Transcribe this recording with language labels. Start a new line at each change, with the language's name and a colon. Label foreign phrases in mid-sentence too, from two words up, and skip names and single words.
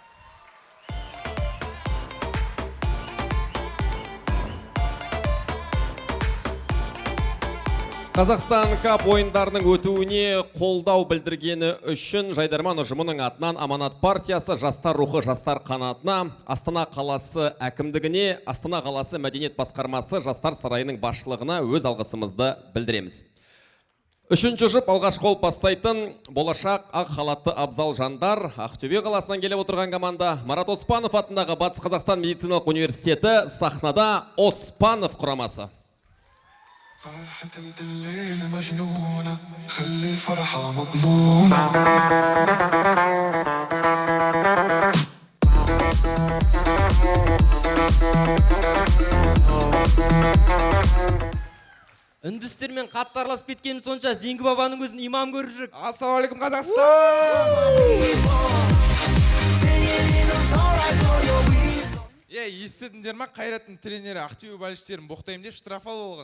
Kazakh: Қазақстан кап ойындарының өтуіне қолдау білдіргені үшін Жайдарман ұжымының атынан Аманат партиясы жастар рухы жастар қанатына, Астана қаласы әкімдігіне, Астана қаласы мәдениет басқармасы жастар сарайының басшылығына өз алғысымызды білдіреміз. Үшінші жұп алғаш қол бастайтын болашақ ақ халатты абзал жандар. Ақтөбе қаласынан келіп отырған команда Марат Оспанов атындағы Батыс Қазақстан медициналық университеті сахнада Оспанов құрамасы.
Arabic: فرحة الليل مجنونة خلي الفرحة مضمونة
Kazakh: Үндістермен қаттарласып кеткенім сонша Зеңгі бабаның өзін имам көріп жүр. Ассалаумағалейкум Қазақстан! Естідіңдер ма, Қайраттың тренері Ақтөбе болельшіктерін боқтаймын деп штрафал болған.